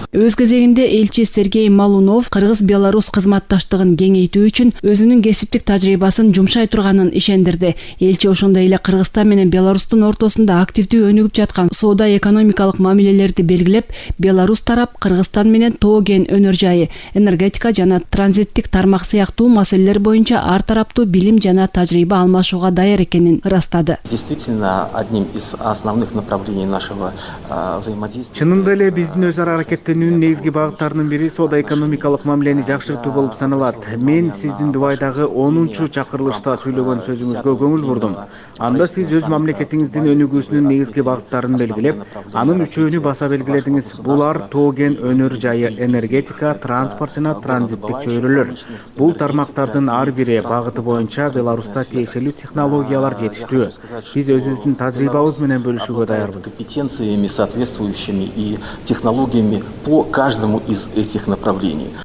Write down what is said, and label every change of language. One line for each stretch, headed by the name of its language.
Kyrgyz: Өз кезегинде элчи Сергей Малунов Кыргыз-Беларусь кызматташтыгын кеңейтүү үчүн өзүнүн кесиптик тажрыйбасын жумшай турганын ишендирди. Элчи ошондой эле Кыргызстан менен Беларустун ортосунда активдүү өнүгүп жаткан соода экономикалык мамилелерди белгилеп, Беларусь тарап Кыргызстан менен тоо кен өнөр жайы, энергетика жана транзиттик тармак сыяктуу маселелер боюнча ар тараптуу билим жана тажрыйба алмашууга даяр экенин ырастады.
Russian: Действительно, одним из основных направлений нашего взаимодействия.
Kyrgyz: Чынында эле биздин өз ара аракеттенүүнүн негизги багыттарынын бири соода экономикалык мамилени жакшыртуу болуп саналат. Мен сиздин Дубайдагы 10-чакырылышта сүйлөгөн сөзүңүзгө көңүл бурдум. Анда сиз өз мамлекетиңиздин өнүгүүсүнүн негизги багыттарын белгилеп, анын үчөөнү баса белгиледиңиз. Булар тоо кен өнөр жайы, энергетика, транспорт жана транзиттик чөйрөлөр. Бул тармактардын ар бири багыты боюнча Беларуста тиешелүү технологиялар жетиштүү. Биз өзүбүздүн тажрыйбабыз менен бөлүшүүгө даярбыз.
Russian: Компетенциями соответствующими и технологиями по каждому из этих направлений.